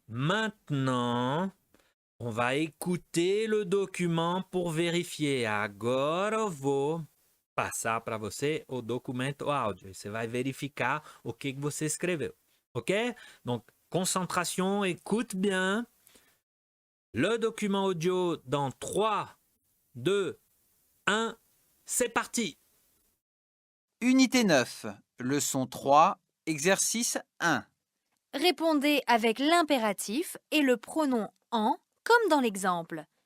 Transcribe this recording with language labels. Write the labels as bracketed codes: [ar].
[fr] Maintenant, on va écouter le document pour vérifier. [pt] Agora eu vou passar para você o documento áudio. Você vai verificar o que você escreveu. [fr] Ok? Donc, concentration, écoute bien. Le document audio dans 3, 2, 1. C'est parti! Unité 9, leçon 3, exercice 1. Répondez avec l'impératif et le pronom en, comme dans l'exemple.